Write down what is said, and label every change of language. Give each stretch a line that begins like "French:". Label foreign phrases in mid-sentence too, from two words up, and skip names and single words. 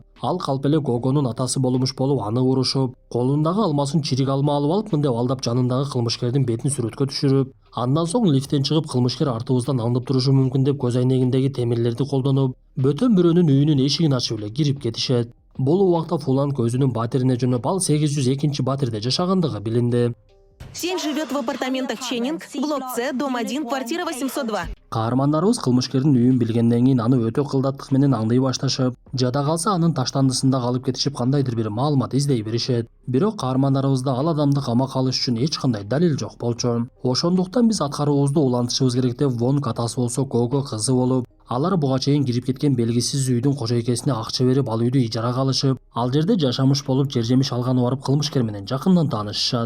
Kyrgyz: Ал калп эле Гогонун атасы болмуш болуп аны урушуп, колундагы алмасын чирик алма алып алыпмын деп алдап жанындагы кылмышкердин бетин сүрөткө түшүрүп, андан соң лифттен чыгып кылмышкер артыбыздан аңдып турушу мүмкүн деп көз айнегиндеги темирлерди колдонуп, бөтөн бирөөнүн үйүнүн эшигин ачып эле кирип кетишет. Бул убакта Фуланг өзүнүн батирине жөнөп, ал 802 батирде жашагандыгы билинди.
Russian: Сень живет в апартаментах Ченнинг, блок С, дом 1, квартира 802.
Kyrgyz: Каармандарыбыз кылмышкердин үйүн билгенден кийин аны өтө кылдаттык менен аңдый башташып, жада калса анын таштандысында калып кетишип кандайдыр бир маалымат издей беришет. Бирок каармандарыбызда ал адамды камакка алыш үчүн эч кандай далил жок болчу. Ошондуктан биз аткаруубузду улантышыбыз керек деп, Вонг атасы болсо Гого кызы болуп, алар буга чейин кирип кеткен белгисиз үйдүн кожойкесине акча берип, ал үйдү ижарага алышып, ал жерде жашамыш болуп, жер-жемиш алганы барып кылмышкер менен жакындан таанышышат.